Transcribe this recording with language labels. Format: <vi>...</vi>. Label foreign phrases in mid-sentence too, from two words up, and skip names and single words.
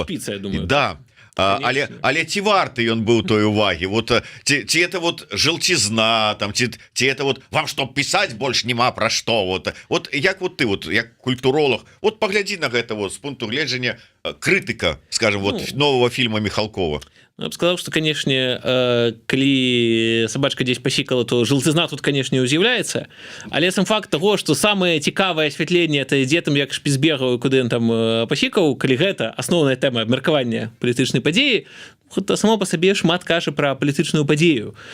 <be>шпіца, я думаю. Да. Але ці варты ён быў той увагі? Вот ці</be> <ru>это вот</ru> <be>жылцізна, там ці это вот вам што пісаць больш няма пра што? Вот як вот ты вот як культуролог, вот паглядзі на гэта вот з пункту гледжання крытыка,</be> <ru>скажем, вот нового фильма Михалкова.</ru> <be>Я б сказаў, што, канешне, калі сабачка дзесь пасікала, то жылцызна тут, канешне, з'яўляецца, але сам факт таго, што самае цікавае асвятленне это ідзе там, як Шпіцбергаў, куды ён там пасікаў, калі гэта асноўная тэма абмеркавання палітычнай падзеі, гэта само па сабе шмат кажа пра палітычную падзею,</be>